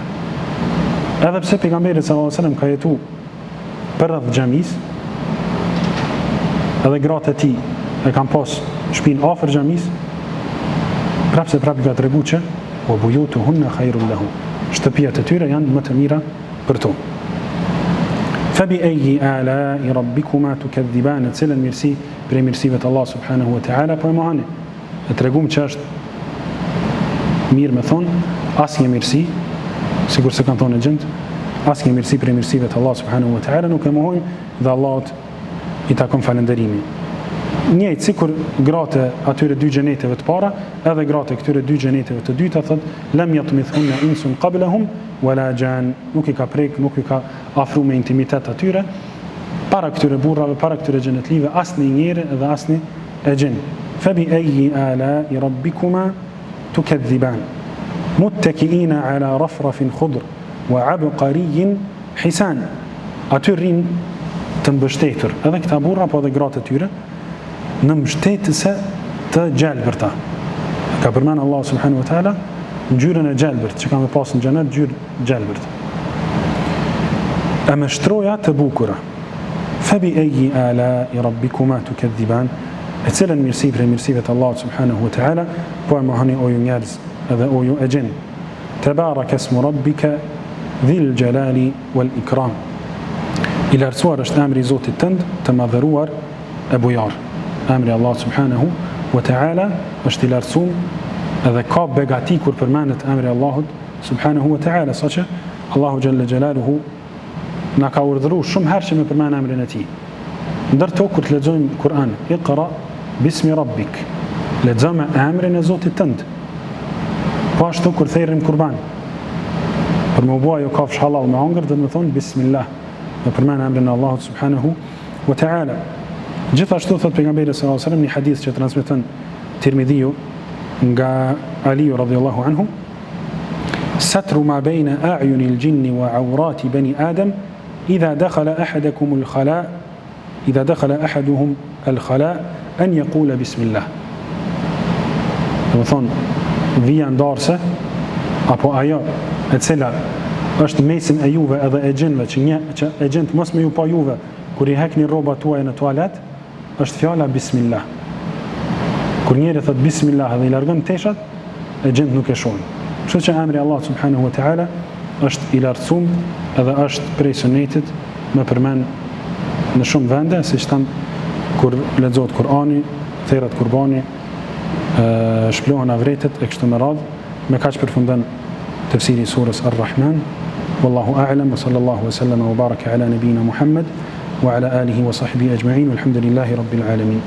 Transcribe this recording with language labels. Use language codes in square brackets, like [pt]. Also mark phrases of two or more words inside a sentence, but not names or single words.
[sq] Edhe pse pejgamberi [ar] صلى الله عليه وسلم [sq] ka jetuar përreth xhamis, edhe gratë e tij e kanë pas shtëpinë afër xhamis, prapse ka treguar që [ar] وبيوتهن خير لهم. [sq] Shtëpiat e tyre janë më të mira për to. [ar] فبأي آلاء ربكما تكذبان, [sq] cilën mirësi prej mirësive të Allah [ar] سبحانه وتعالى [sq] po e mohani. E tregum që është mirë me thonë asnjë mirësi, sikur se kanë thonë e gjendë, asnjë mirësi prej mirësive të Allah [ar] سبحانه وتعالى [sq] nuk e mohojmë dhe Allahut i takon falënderimi. Njëjtë sikur gratë atyre dy xheneteve të para, edhe gratë këtyre dy xheneteve të dyta thot: [ar] "لم يطمثهن إنس قبلهم ولا جان." [sq] Nuk i ka prek, nuk i ka afruar me intimitet atyre para këtyre burrave, para këtyre xhenetlive, asnjë njeri dhe asnjë e gjin. [ar] فبأي آلاء ربكما تكذبان متكئين على رفرف خضر وعبقري حسان. [sq] Aty rrin të mbështetur, edhe këta burra po edhe gratë e tyre, në mbështetëse të gjelbërta. Ka përmend Allah [ar] سبحانه وتعالى [sq] ngjyrën e gjelbërt që kanë pasur në xhenet, ngjyrë gjelbërt. e me shtroja të bukura. [ar] فبأي آلاء ربكما تكذبان, [sq] e cilën mirësi prej mirësive të Allahut [ar] سبحانه وتعالى [sq] po e mohoni o ju njerëz edhe o ju e gjin. [ar] تبارك اسم ربك ذي الجلال والإكرام. [sq] I lartësuar është emri i Zotit tënd, të madhëruar e bujar. Emri Allah [ar] سبحانه وتعالى [sq] është i lartësuar edhe ka begati kur përmendet emri Allahut [ar] سبحانه وتعالى, [sq] saqë Allahu [ar] جل جلاله [sq] na ka urdhëruar shumë herë që me përmend emrin e tij. Ndërto kur të lexojmë Kur'an, [ar] اقرأ باسم ربك, [sq] lexo me emrin e Zotit tënd. Po ashtu kur thërrim kurban, për më bua jo kafsh halal me hangër, dhe të më thonë bismillah, me përmend emrin e Allahut [ar] سبحانه وتعالى. [sq] Gjithashtu thot pejgamberi [ar] صلى الله عليه وسلم [sq] një hadith që transmeton Tirmidhiu nga Aliu [ar] رضي الله عنه: ستر ما بين أعين الجن وعورات بني آدم إذا دخل أحدكم الخلاء إذا دخل أحدهم الخلاء أن يقول بسم الله. [sq] Do thon vija ndarse apo ajo e cila është mesin e juve edhe e gjinëve që e gjinët mos me ju pa juve kur i hekni rrobat tuaja në tualet, është fjala bismillah. Kur njeri thot bismillah dhe i largon teshat, e gjinët nuk e shohin. Kështu që emri Allah [ar] سبحانه وتعالى [sq] është i lartësuar edhe është prej sunetit me përmend në shumë vende, siç tham kur lexohet Kur'ani, thirret kurbani, shplohen avretet e kështu me radhë. Me kaq përfundon tafsiri i surës Ar-Rahman. [ar] والله أعلم وصلى الله وسلم وبارك على نبينا محمد وعلى آله وصحبه أجمعين والحمد لله رب العالمين.